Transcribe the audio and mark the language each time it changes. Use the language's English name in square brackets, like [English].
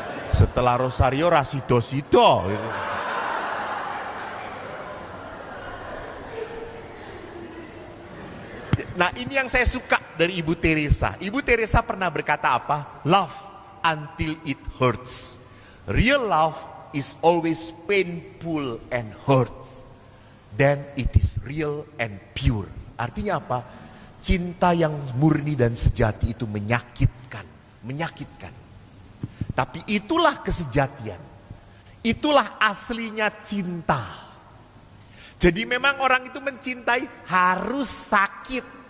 [Indonesian] Setelah rosario rasido-sido gitu. Nah, ini yang saya suka dari Ibu Teresa. Ibu Teresa pernah berkata apa? [English] Love until it hurts. Real love is always painful and hurt. Then it is real and pure. [Indonesian] Artinya apa? Cinta yang murni dan sejati itu menyakitkan. Menyakitkan. Tapi itulah kesejatian. Itulah aslinya cinta. Jadi memang orang itu mencintai harus sakit.